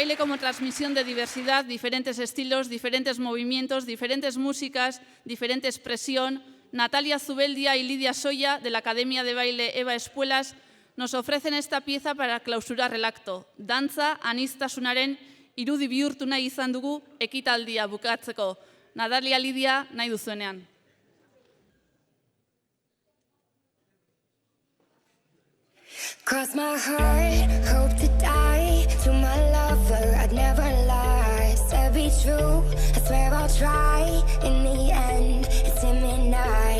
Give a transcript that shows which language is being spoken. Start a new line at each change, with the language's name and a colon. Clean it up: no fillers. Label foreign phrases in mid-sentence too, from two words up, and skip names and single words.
Spanish: baile como transmisión de diversidad, diferentes estilos, diferentes movimientos, diferentes músicas, diferente expresión. Natalia Zubeldia y Lidia Soya, de la Academia de Baile Eva Espuelas, nos ofrecen esta pieza para clausurar el acto.
Basque: Dantza aniztasunaren irudi bihurtu nahi izan dugu ekitaldia bukatzeko. Natalia, Lidia, nahi duzuenean.
English: Cross my heart, hope to die. To my lover, I'd never lie. Said be true, I swear I'll try. In the end, it's him and I.